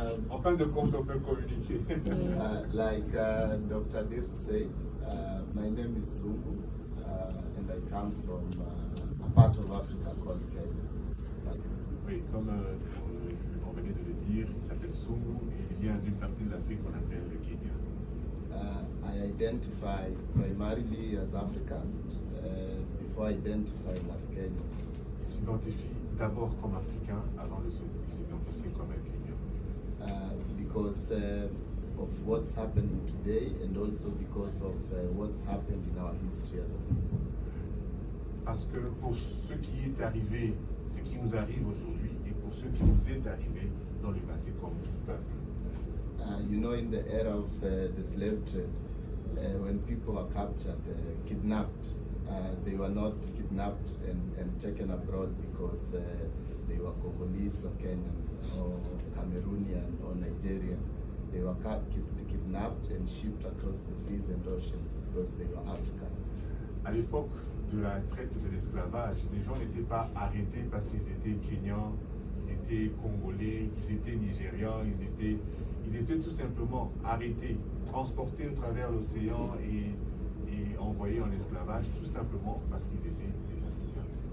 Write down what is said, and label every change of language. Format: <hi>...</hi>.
<fr>En fin de compte, on peut communiquer.</fr> <en>Like Dr. Dirk said, my name is Zungu, and I come from a part of Africa called Kenya.</en> <fr>Oui, comme on venait de le dire, il s'appelle Sungu et il vient d'une partie de l'Afrique qu'on appelle le Kenya.</fr> <en>I identify primarily as African before identifying as Kenyan.</en> <fr>Il s'identifie d'abord comme africain avant de s'identifier comme un Kenyan.</fr> <en>Because of what's happening today and also because of what's happened in our history as a people.</en> <fr>Parce que pour ce qui est arrivé, ce qui nous arrive aujourd'hui, et pour ce qui nous est arrivé dans le passé comme peuple.</fr> <en>You know, in the era of the slave trade, when people were captured, kidnapped, they were not kidnapped and taken abroad because they were Congolese or Kenyan or Cameroonian or Nigerian. They were kidnapped and shipped across the seas and oceans because they were African.</en> <fr>À l'époque de la traite de l'esclavage, les gens n'étaient pas arrêtés parce qu'ils étaient Kenyans, ils étaient Congolais, ils étaient Nigérians, ils étaient tout simplement arrêtés, transportés au travers l'océan et envoyés en esclavage tout simplement parce qu'ils étaient des Africains.</fr>